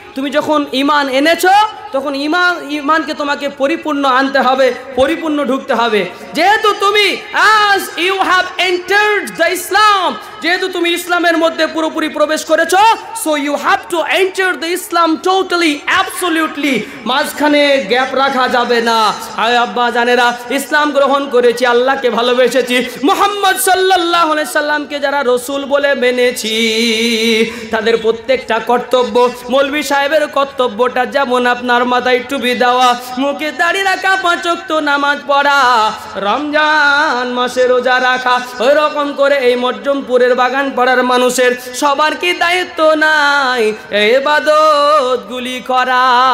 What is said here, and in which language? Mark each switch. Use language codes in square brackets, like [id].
[bn] তুমি যখন ইমান এনেছো, তখন ইমানকে তোমাকে পরিপূর্ণ আনতে হবে, পরিপূর্ণ ঢুকতে হবে। যেহেতু তুমি [en] as you have entered the Islam, [bn] যেহেতু তুমি ইসলামের মধ্যে পুরোপুরি প্রবেশ করেছো, [en] so you have to enter the Islam totally, absolutely, [bn] মাঝখানে গ্যাপ রাখা যাবে না। আয় আব্বা জানেরা, ইসলাম গ্রহণ করেছি, আল্লাহকে ভালোবেসেছি, মুহাম্মদ সাল্লাল্লাহু আলাইহি সাল্লামকে যারা রাসূল বলে মেনেছি, তাদের প্রত্যেকটা কর্তব্য, মৌলভী সাহেবের কর্তব্যটা যেমন আপনার মাথায় টুপি দেওয়া, মুখে দাড়ি রাখা, 5 ওয়াক্ত নামাজ পড়া, রমজান মাসে রোজা রাখা, ওই রকম করে এই মজ্জমপুরের বাগান পাড়ার মানুষের সবার কি দায়িত্ব নাই ইবাদত গুলি করা?